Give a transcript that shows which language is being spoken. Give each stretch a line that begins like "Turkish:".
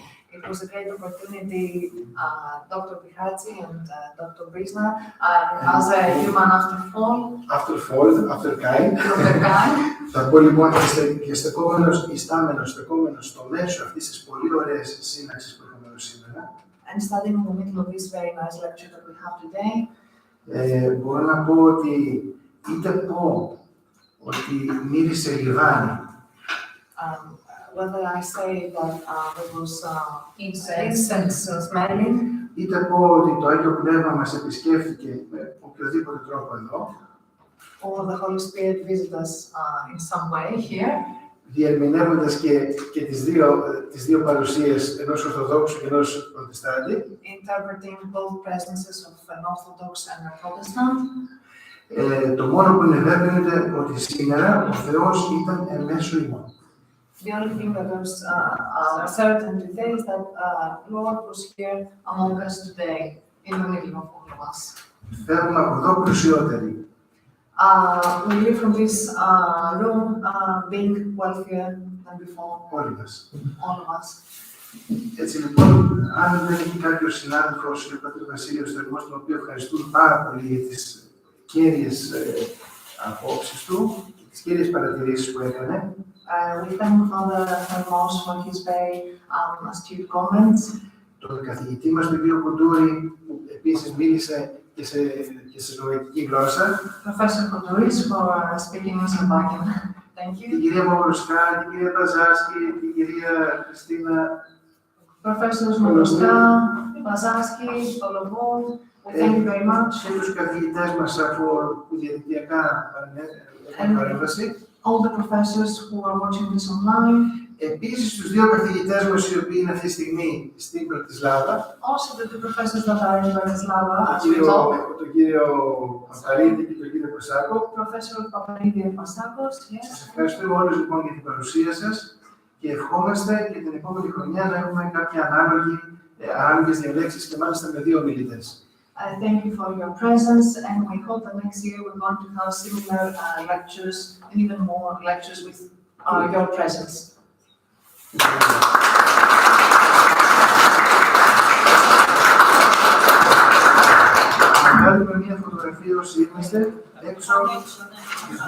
English: It was a great opportunity, Dr. Prihracki and Dr. Brinza, as a human after fall. After Kain.
Greek: Θα πω λοιπόν και στεκόμενος στο μέσο αυτής της πολύ ωραίας σύναξης που έχουμε εδώ σήμερα.
English: And studying in the middle of this very nice lecture that we have today.
Greek: Μπορώ να πω ότι είτε πω ότι μύρισε λιβάνι.
English: Whether I say that there was incense smelling,
Greek: είτε πω ότι το Άγιο Πνεύμα μας επισκέφθηκε με οποιοδήποτε τρόπο εδώ,
English: or the Holy Spirit visited us in some way here,
Greek: διερμηνεύοντας και τις δύο παρουσίες ενός Ορθοδόξου και ενός Προτεστάντη,
English: interpreting both presences of an Orthodox and a Protestant.
Greek: Το μόνο που είναι βέβαιο είναι ότι σήμερα ο Θεός ήταν εν μέσω ημών.
English: The only thing that was certain today is that Lord was here among us today, in the middle of all of us.
Greek: Φεύγουμε από εδώ πλουσιότεροι.
English: We leave from this room being wealthier than before.
Greek: Όλοι μας.
English: All of us.
Greek: Έτσι λοιπόν, αν δεν έχει κάποιος συνάδελφος, ο Πατήρ Βασίλειος Θερμός, τον οποίο ευχαριστούμε πάρα πολύ για τις κέρυες απόψεις του, τις κέρυες παρατηρήσεις που έκανε.
English: We thank Father Hermos for his very astute comments.
Greek: Τον καθηγητή μας, τον κύριο Κουντούρη, που επίσης μίλησε και σε σλοβακική γλώσσα.
English: Professor Kouturis for speaking in Slovakian. Thank you.
Greek: Την κυρία Μογροσκά, την κυρία Μπαζάσκη, την κυρία Χριστίνα.
English: Professors Μογροσκά, Μπαζάσκη, Τολοβούν. Thank you very much.
Greek: Και τους καθηγητές μας που διαδικτυακά έκαναν παρέμβαση.
English: All the professors who are watching this online.
Greek: Επίσης, τους δύο καθηγητές μας, οι οποίοι είναι αυτή τη στιγμή στην Bratislava.
English: Also the two professors that are in Bratislava.
Greek: Τον κύριο Παπαρίδη και τον κύριο Πασάκο.
English: Professor Paparidis and Pasakos, yes.
Greek: Σας ευχαριστούμε όλους λοιπόν για την παρουσία σας και ευχόμαστε και την επόμενη χρονιά να έχουμε κάποια ανάλογες διαλέξεις και μάλιστα με 2 ομιλητές.
English: Thank you for your presence, and we hope that next year we're going to have similar lectures and even more lectures with your presence.
Greek: Να κάνουμε μια φωτογραφία όσοι είμαστε έξω.